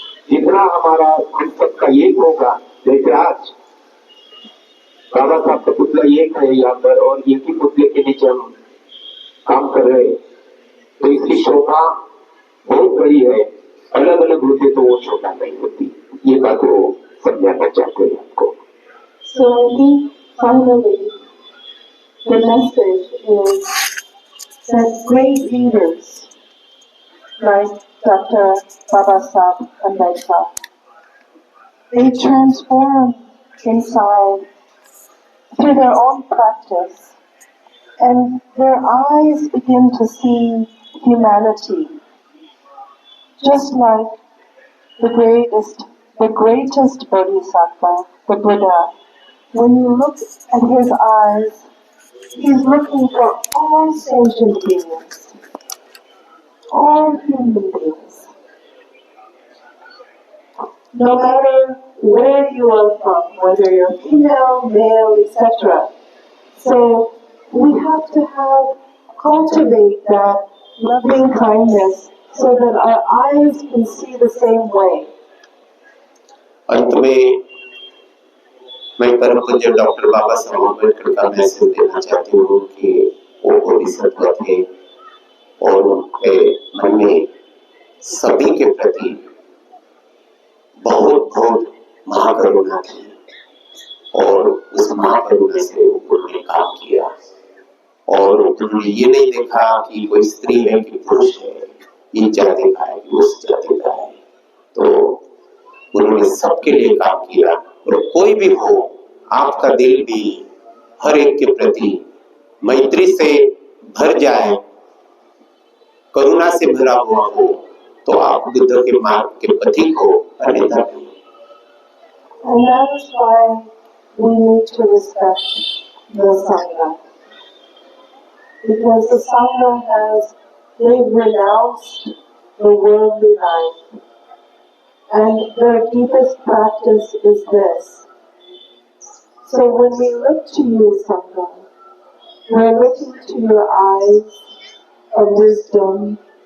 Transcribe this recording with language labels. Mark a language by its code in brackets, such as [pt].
[hi] जितना हमारा हम सबका एक होगा, जैसे आज बाबा साहब का पुतला एक है यहाँ पर और एक ही पुतले के नीचे हम काम कर रहे हैं, तो इसकी शोभा बहुत बड़ी है। अलग अलग होते तो वो शोभा नहीं होती। ये बात वो समझाना चाहते हैं आपको। [en] So I think finally the message is that great leaders like Dr. Babasaheb Ambedkar, they transform inside through their own practice, and their eyes begin to see humanity, just like the greatest Bodhisattva, the Buddha. When you look at his eyes, he's looking for all sentient beings, all human beings. No matter where you are from, whether you're female, male, etc. So we have to cultivate that loving kindness so that our eyes can see the same way. [hi] अंत में मैं परम पूज्य doctor बाबा साहब अम्बेडकर का message देना चाहती हूँ कि वो बोधिसत्व थे आपके मन में सभी के प्रति बहुत बहुत महाकरुणा थी और उस महाकरुणा से उन्होंने काम किया और उन्होंने ये नहीं देखा कि कोई स्त्री है कि पुरुष है, ये जाति का है कि उस जाति का है, तो उन्होंने सबके लिए काम किया। और कोई भी हो, आपका दिल भी हर एक के प्रति मैत्री से भर जाए, करुणा से भरा हुआ हो, तो आप बुद्ध के मार्ग के पथिक हो, अन्यथा नहीं। [en] And that is why we need to respect the Sangha. Because the Sangha they've renounced the worldly life. And their deepest practice is this. So when we look to you, Sangha, we're looking to your eyes of wisdom.